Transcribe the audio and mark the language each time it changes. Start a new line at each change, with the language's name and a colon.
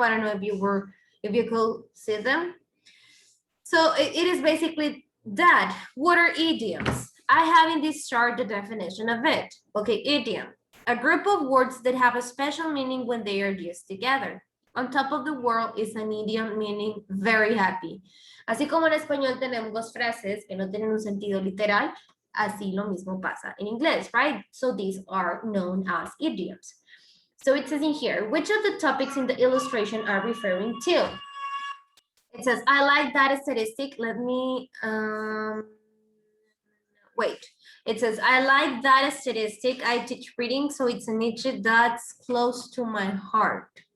English: I don't know if you could see them. So it is basically that. What are idioms? I have in this chart the definition of it. Okay, idiom. A group of words that have a special meaning when they are used together. On top of the word is an idiom meaning very happy.
Spanish: Así como en español tenemos frases que no tienen un sentido literal, así lo mismo pasa en inglés, right?
English: So these are known as idioms. So it says in here, which of the topics in the illustration are referring to? It says, I like that statistic. Let me, wait. It says, I like that statistic. I teach reading, so it's a niche that's close to my heart.